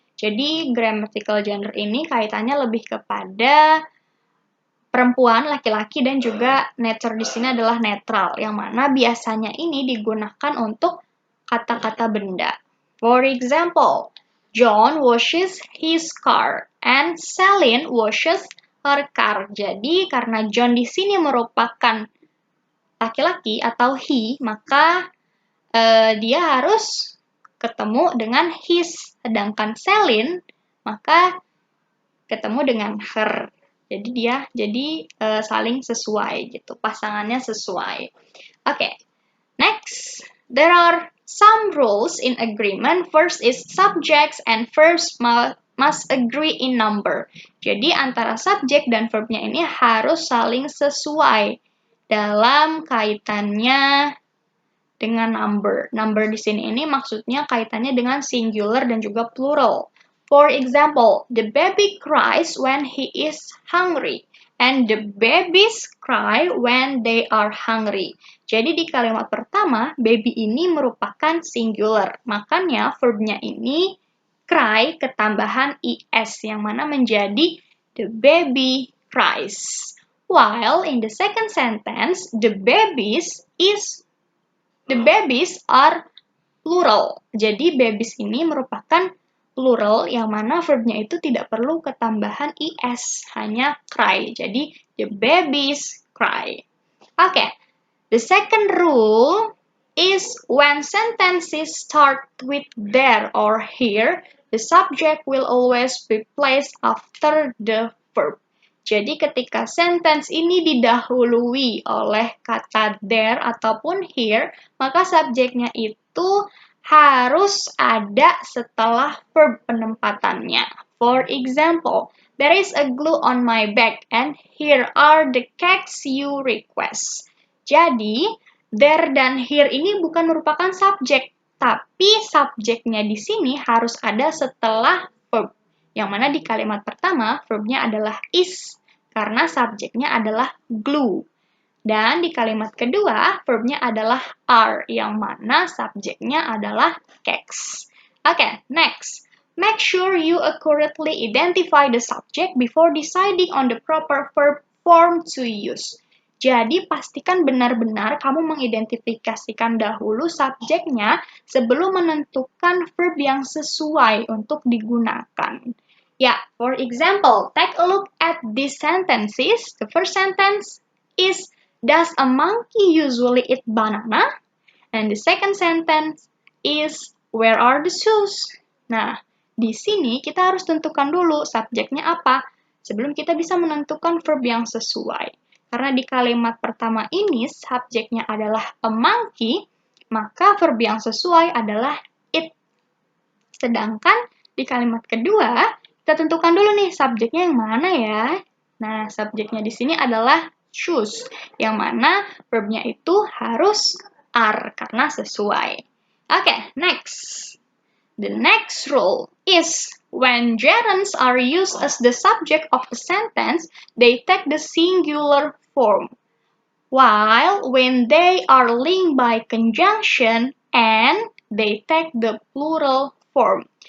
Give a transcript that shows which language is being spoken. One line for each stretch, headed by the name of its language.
Indonesian: Jadi, grammatical genre ini kaitannya lebih kepada perempuan, laki-laki, dan juga nature di sini adalah netral, yang mana biasanya ini digunakan untuk kata-kata benda.
English: For example, John washes his car and Celine washes her car.
Indonesian: Jadi, karena John di sini merupakan laki-laki atau he, maka dia harus ketemu dengan his, sedangkan Celine maka ketemu dengan her. Jadi saling sesuai gitu, pasangannya sesuai.
English: Okay, next, there are some rules in agreement. First is subjects and verbs must agree in number.
Indonesian: Jadi antara subjek dan verbnya ini harus saling sesuai dalam kaitannya dengan number. Number di sini ini maksudnya kaitannya dengan singular dan juga plural.
English: For example, the baby cries when he is hungry, and the babies cry when they are hungry.
Indonesian: Jadi di kalimat pertama, baby ini merupakan singular. Makanya verbnya ini cry ketambahan is, yang mana menjadi
English: the baby cries. While in the second sentence, the babies are plural.
Indonesian: Jadi babies ini merupakan plural yang mana verbnya itu tidak perlu ketambahan is, hanya cry. Jadi
English: the babies cry. Okay. The second rule is when sentences start with there or here, the subject will always be placed after the verb.
Indonesian: Jadi ketika sentence ini didahului oleh kata there ataupun here, maka subjeknya itu harus ada setelah verb penempatannya.
English: For example, there is a glue on my bag and here are the cakes you request.
Indonesian: Jadi, there dan here ini bukan merupakan subjek, tapi subjeknya di sini harus ada setelah verb. Yang mana di kalimat pertama, verbnya adalah is, karena subjeknya adalah glue. Dan di kalimat kedua, verbnya adalah are, yang mana subjeknya adalah cakes.
English: Okay, next. Make sure you accurately identify the subject before deciding on the proper verb form to use.
Indonesian: Jadi, pastikan benar-benar kamu mengidentifikasikan dahulu subjeknya sebelum menentukan verb yang sesuai untuk digunakan.
English: Ya, for example, take a look at these sentences. The first sentence is, does a monkey usually eat banana? And the second sentence is, where are the shoes?
Indonesian: Nah, di sini kita harus tentukan dulu subjeknya apa sebelum kita bisa menentukan verb yang sesuai. Karena di kalimat pertama ini subjeknya adalah a monkey, maka verb yang sesuai adalah it. Sedangkan di kalimat kedua, kita tentukan dulu nih subjeknya yang mana ya. Nah, subjeknya di sini adalah choose, yang mana verbnya itu harus are karena sesuai.
English: Okay, next. The next rule is when gerunds are used as the subject of a sentence, they take the singular form. While when they are linked by conjunction and they take the plural form.